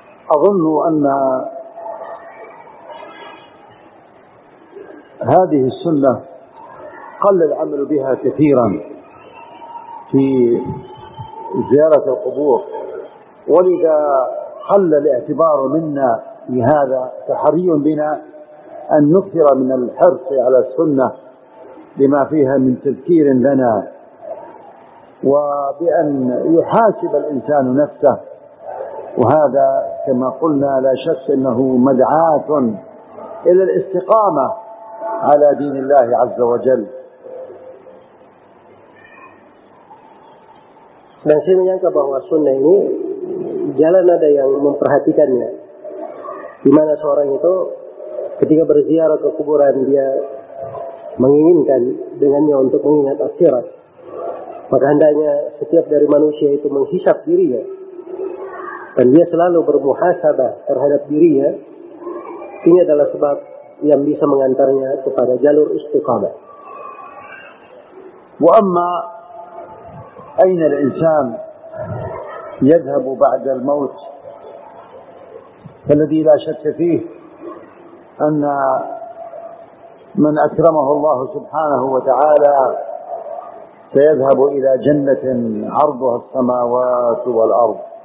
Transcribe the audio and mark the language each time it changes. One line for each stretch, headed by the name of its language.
Arabic: أظن أن هذه السنة قل العمل بها كثيرا في زيارة القبور، ولذا قل الاعتبار منا في هذا، فحري بنا أن نكثر من الحرص على السنة لما فيها من تذكير لنا، وبأن يحاسب الإنسان نفسه، وهذا كما قلنا لا شك أنه مدعاة إلى الاستقامة على دين الله عز وجل.
Indonesian: Dan saya menyangka bahwa sunnah ini jalan ada yang memperhatikannya, di mana seorang itu ketika berziarah ke kuburan dia menginginkan dengannya untuk mengingat akhirat. Maka hendaknya setiap dari manusia itu menghisab dirinya, dan dia selalu bermuhasabah terhadap dirinya. Ini adalah sebab yang bisa mengantarnya kepada jalur istiqamah.
Arabic: Wa amma أين الإنسان يذهب بعد الموت؟ فالذي لا شك فيه أن من أكرمه الله سبحانه وتعالى سيذهب إلى جنة عرضها السماوات والأرض،